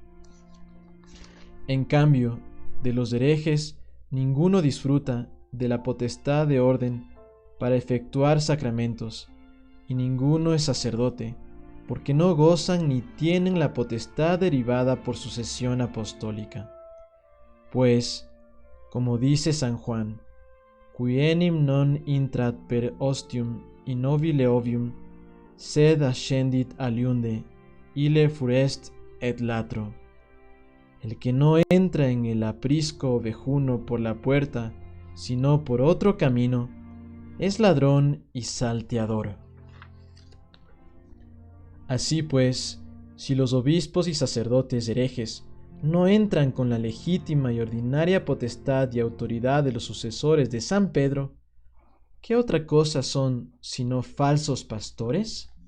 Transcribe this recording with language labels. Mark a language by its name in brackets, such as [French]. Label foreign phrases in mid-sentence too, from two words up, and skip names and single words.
[Spanish] En cambio, de los herejes, ninguno disfruta de la potestad de orden para efectuar sacramentos, y ninguno es sacerdote, porque no gozan ni tienen la potestad derivada por sucesión apostólica. Pues, como dice San Juan, [Latin] qui enim non intrat per ostium in nobile ovium, sed ascendit aliunde, ille furest et latro. [Spanish] El que no entra en el aprisco ovejuno por la puerta, sino por otro camino, es ladrón y salteador. Así pues, si los obispos y sacerdotes herejes no entran con la legítima y ordinaria potestad y autoridad de los sucesores de San Pedro, ¿qué otra cosa son sino falsos pastores?